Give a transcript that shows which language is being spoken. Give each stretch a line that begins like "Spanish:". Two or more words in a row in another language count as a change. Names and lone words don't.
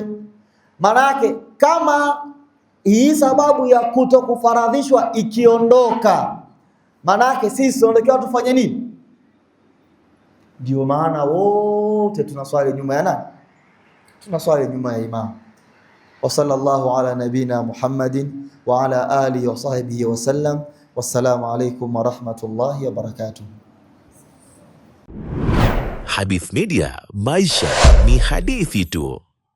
Swahili: Manake kama hii sababu ya kutokufaradhishwa ikiondoka, manake sisi tunatakiwa tufanye nini? Ndio maana wote tunaswali nyuma ya nani? Tunaswali nyuma ya imam.
Arabic: وصلى الله على نبينا محمد وعلى آله وصحبه وسلم. والسلام عليكم ورحمة الله وبركاته.
Swahili: Hadith Media, maisha ni hadithi tu.